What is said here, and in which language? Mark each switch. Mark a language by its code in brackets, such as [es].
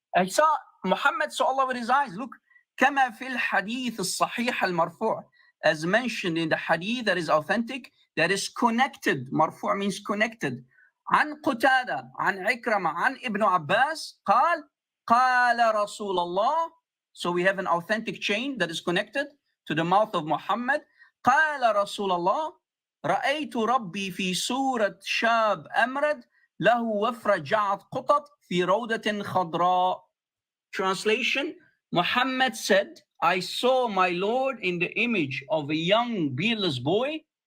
[en] I saw Muhammad saw Allah with his eyes. Look, [ar] كما في الحديث الصحيح المرفوع, [en] as mentioned in the hadith that is authentic, that is connected. مرفوع means connected. [ar] عن قتادة, عن عكرمة, عن ابن عباس قال رسول الله. [en] So we have an authentic chain that is connected to the mouth of Muhammad. [ar] قال رسول الله رأيت ربي في صورة شاب أمرد له وفرة جعد قطط في روضة خضراء. [en] Translation, Muhammad said, I saw my Lord in the image of a young beardless boy.